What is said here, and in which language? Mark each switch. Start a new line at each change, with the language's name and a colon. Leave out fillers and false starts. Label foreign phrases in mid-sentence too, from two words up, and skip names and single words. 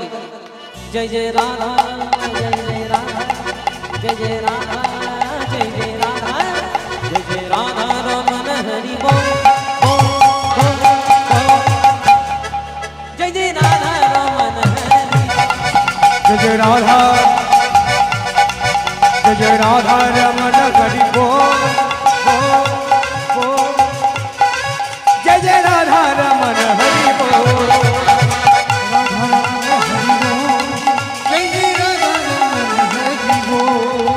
Bangla: জয় জয় রাধা জয় জয় রাধা জয় জয় রাধা জয় জয় রাধা জয় জয় রাধা রমন হরি বল জয় জয় রাধা রমন হরি
Hindi: जय जय राधा जय जय राधा रमन हरि बोल बोल बोल जय जय राधा रमन हरि बोल राधा रमन हरि बोल जय जय राधा रमन हरि बोल